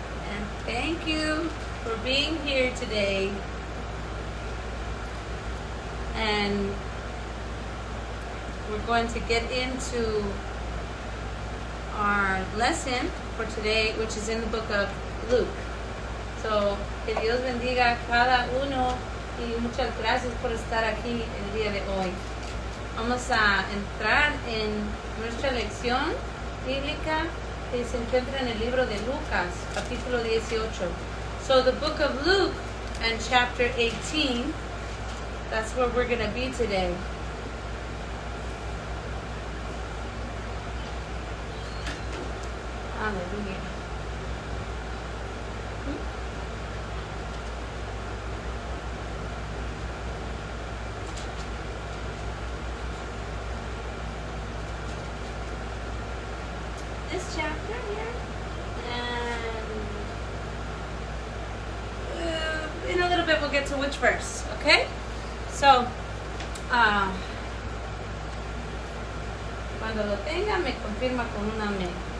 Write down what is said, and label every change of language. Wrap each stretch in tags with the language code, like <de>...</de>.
<en>And thank you for being here today. And we're going to get into our lesson for today, which is in the book of Luke.</en> <es>So, que Dios bendiga a cada uno y muchas gracias por estar aquí el día de hoy. Vamos a entrar en nuestra lección bíblica que se encuentra en el libro de Lucas, capítulo 18.</es> <en>So the book of Luke and chapter 18, that's where we're going to be today. Hallelujah. This chapter here, and in a little bit we'll get to which verse, okay?</en> <es>So, cuando lo tenga me confirma con un amén.</es>